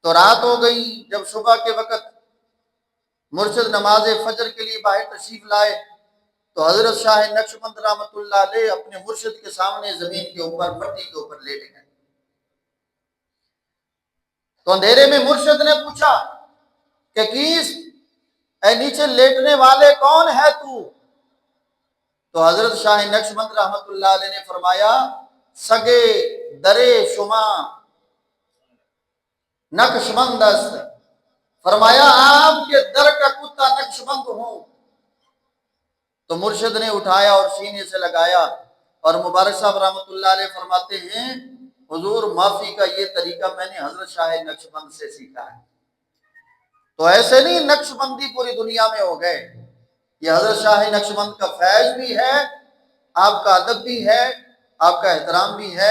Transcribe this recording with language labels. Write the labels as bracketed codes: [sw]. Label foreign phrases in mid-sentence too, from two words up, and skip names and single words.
[ur] تو رات ہو گئی، جب صبح کے وقت مرشد نماز فجر کے لیے باہر تشریف لائے تو حضرت شاہ نقشبند رحمۃ اللہ علیہ اپنے مرشد کے سامنے زمین کے اوپر مٹی کے اوپر لیٹ گئے۔ تو اندھیرے میں مرشد نے پوچھا کہ کیس اے نیچے لیٹنے والے کون ہے تو حضرت شاہ نقشبند رحمۃ اللہ علیہ نے فرمایا [fa] سگے درے شما نقشبند است، [ur] فرمایا آپ کے در کا کتا نقشبند ہوں۔ تو مرشد نے اٹھایا اور سینے سے لگایا، اور مبارک صاحب رحمۃ اللہ علیہ فرماتے ہیں حضور معافی کا یہ طریقہ میں نے حضرت شاہ نقشبند سے سیکھا ہے۔ تو ایسے نہیں نقشبندی پوری دنیا میں ہو گئے، یہ حضرت شاہ نقشبند کا فیض بھی ہے، آپ کا ادب بھی ہے، آپ کا احترام بھی ہے۔